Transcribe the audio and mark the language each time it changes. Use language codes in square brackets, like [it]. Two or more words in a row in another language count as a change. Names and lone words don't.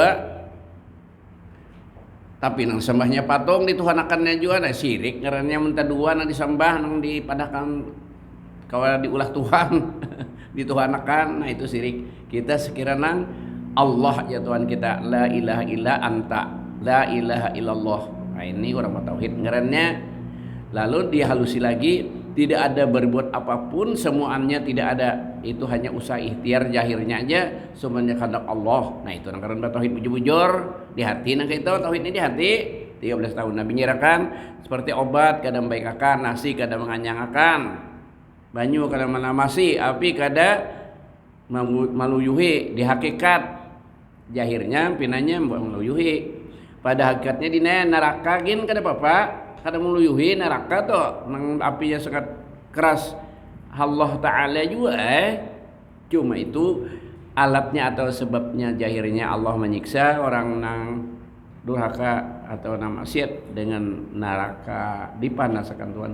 [bjn] Tapi nang sembahnya patung dituhanakannya juga ada syirik, ngarannya minta dua nang disembah nang dipadahkan kawa diulah Tuhan dituhanakan, nah itu syirik. Kita sekiranya Allah ya Tuhan kita, [ar] la ilaha illa anta, la ilaha illallah. [bjn] Nah ini orang tauhid ngarannya. Lalu dihalusi lagi, tidak ada berbuat apapun, semuanya tidak ada, itu hanya usaha ikhtiar jahirnya aja, semuanya kehendak Allah. Nah itu karena tauhid bujur-bujur di hati, nah itu tauhid ini di hati 13 tahun Nabi nyirakan seperti obat kadang baik akan, nasi kadang menganyang akan, banyu kadang menamasi, api kadang meluyuhi. Di hakikat jahirnya pinanya meluyuhi, pada hakikatnya di neraka gin kada apa-apa, kadang meluyuhi neraka tuh nang apinya sangat keras Allah Ta'ala juga cuma itu alatnya atau sebabnya jahirnya Allah menyiksa orang nang durhaka atau nang maksiat dengan neraka dipanaskan Tuhan.